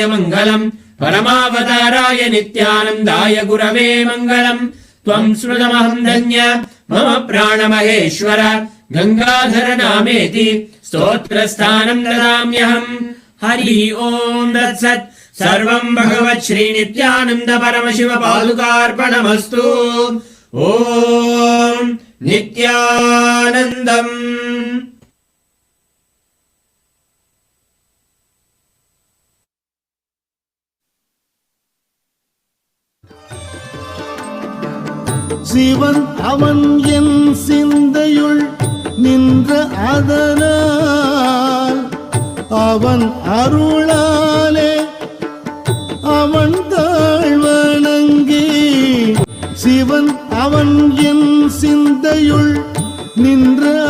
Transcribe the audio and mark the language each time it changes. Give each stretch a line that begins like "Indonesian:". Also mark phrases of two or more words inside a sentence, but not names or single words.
Sanskrit: मङ्गलम् परमावताराय नित्यानन्दाय गुरवे मङ्गलम् त्वम् स्मृतमहम् धन्य मम प्राणमहेश्वर गङ्गाधर नामेति स्तोत्रस्थानम् ददाम्यहम् हरि ओम् तत्सत् सर्वम् भगवत् श्री नित्यानन्द परमशिव पादुकार्पणमस्तु ओम् नित्यानन्दम्
Tamil: சிவன் அவன் என் சிந்தையுள் நின்ற அதனால் அவன் அருளாலே அவன் தாழ்வணங்கி சிவன் அவன் என் சிந்தையுள் நின்ற